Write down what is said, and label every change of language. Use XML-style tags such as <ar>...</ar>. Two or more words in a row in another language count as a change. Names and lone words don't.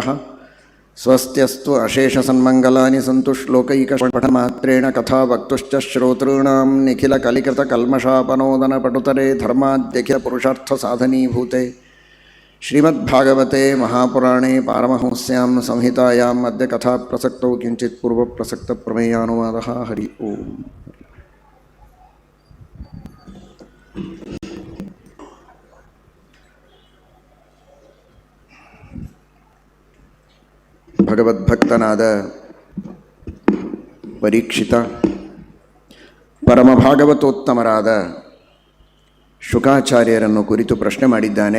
<sa>ಸ್ವಸ್ತ್ಯಸ್ತು ಅಶೇಷಸನ್ಮಂಗಲಾನಿ ಸಂತು ಶ್ಲೋಕೈಕಪಠಮಾತ್ರೇಣ ಕಥಾ ವಕ್ತುಶ್ಚ ಶ್ರೋತॄಣಾಂ ನಿಖಿಲಕಲಿಕೃತಕಲ್ಮಷಾಪನೋದನಪಟುತರೆ ಧರ್ಮಾದ್ಯಖಿಲಪುರುಷಾರ್ಥಸಾಧನೀಭೂತೆ ಶ್ರೀಮದ್ಭಾಗವತೆ ಮಹಾಪುರಾಣೇ ಪಾರಮಹಂಸ್ಯಾಂ ಸಂಹಿತಾಯಾಂ ಅದ್ಯ ಕಥಾಪ್ರಸಕ್ತೌ ಕಿಂಚಿತ್ ಪೂರ್ವಪ್ರಸಕ್ತಪ್ರಮೇಯಾನುವಾದಃ. ಹರಿ ಓಂ.</sa> <kn>ಭಗವದ್ಭಕ್ತನಾದ ಪರೀಕ್ಷಿತ ಪರಮಭಾಗವತೋತ್ತಮರಾದ ಶುಕಾಚಾರ್ಯರನ್ನು ಕುರಿತು ಪ್ರಶ್ನೆ ಮಾಡಿದ್ದಾನೆ.</kn>